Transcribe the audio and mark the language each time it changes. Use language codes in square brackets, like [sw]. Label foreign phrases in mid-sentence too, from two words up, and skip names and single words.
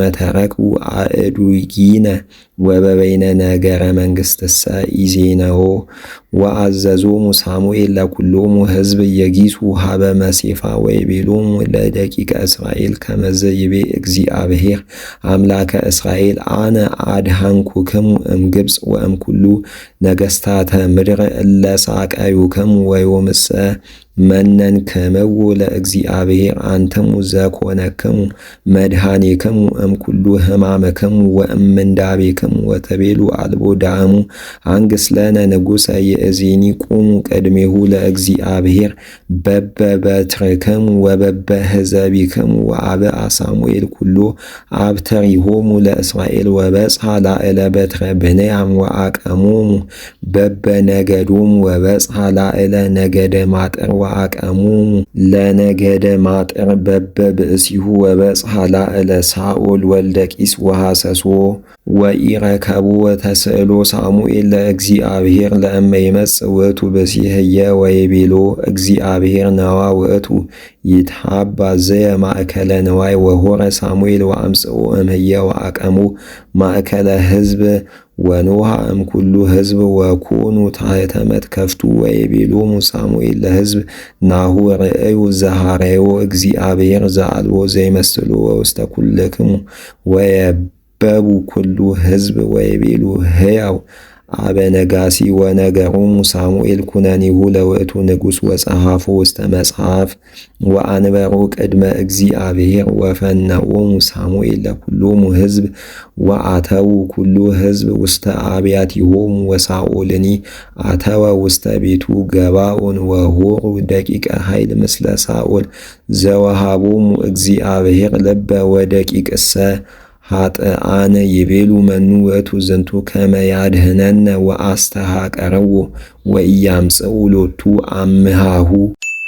[gez] ተረክቡ አእዱጊነ ወበበይነ ነገረ መንግሥትሰ ኢዜነዎ ወአዘዞሙ ሳሙኤል ለኩሎሙ ሕዝብ የጊሱ ሀበ መሴፋ ወይቤሎሙ ለደቂቀ እስራኤል ከመዘ ይቤ እግዚአብሔር አምላከ እስራኤል አነ አድኃንኩክሙ እምግብፅ ወእምኩሉ ነገሥታተ ምድር እለ ሳቀዩክሙ ወዮምሰ መነንክምዎ ለእግዚአብሔር አንትሙ ዘኮነክሙ መድኃኒክሙ እምኩሉ ሕማምክሙ ወእምንዳቤክሙ ወተቤሉ አልቦ ዳእሙ አንግሥ ለነ ንጉሠ ይእዜኒ ቁሙ ቅድሜሁ ለእግዚአብሔር በበ በትርክሙ ወበበ ሕዘቢክሙ ወአብአ ሳሙኤል ኩሎ አብተሪሆሙ ለእስራኤል ወበጽሐ ላዕለ በትረ ብንያም ወአቀሞሙ በበ ነገዶሙ ወበጽሐ ላዕለ ነገደ ማጠር ወአቀሞሙ ለነገደ ማጠር በበ ብእሲሁ ወበጽሐ ላዕለ ሳኦል ወልደ ቂስ ወሐሰሶ ወኢረከቦ ወተስእሎ ሳሙኤል ለእግዚአብሔር ለእመ ይመጽእ ውእቱ ብእሲህየ ወይቤሎ እግዚአብሔር ነዋ ውእቱ ይትሃባ ዘየ ማእከለ ንዋይ ወሆረ ሳሙኤል ወአምጽኦ እምህየ ወአቀሞ ማእከለ ሕዝብ ወኖሃ እምኩሉ ሕዝብ ወኮኑ ታሕተ መትከፍቱ ወይቤሎሙ ሳሙኤል ለሕዝብ ናሁ ርእዩ ዘሐረዮ እግዚአብሔር ዘአልቦ ዘይመስሎ ውስተ ኩልክሙ ወየበቡ ኩሉ ሕዝብ ወይቤሉ ሕያው አበነጋሲ ወነገሮሙ ሳሙኤል ኩነኒሁ ለውእቱ ንጉሥ ወጸሐፎ ውስተ መጽሐፍ ወአንበሮ ቅድመ እግዚአብሔር ወፈነኦሙ ሳሙኤል ለኩሎሙ ሕዝብ ወአተዉ ኩሉ ሕዝብ ውስተ አብያቲሆሙ ወሳኦልኒ አተወ ውስተ ቤቱ ገባኦን ወሆሩ ደቂቀ ኃይል ምስለ ሳኦል ዘወሃቦሙ እግዚአብሔር ልበ ወደቂቅሰ ኃጥአነ ይቤሉ መኑ ውእቱ ዝንቱ ከመ ያድኅነነ ወአስተሐቀርዎ ወኢያምጽኡ ሎቱ አምሃሁ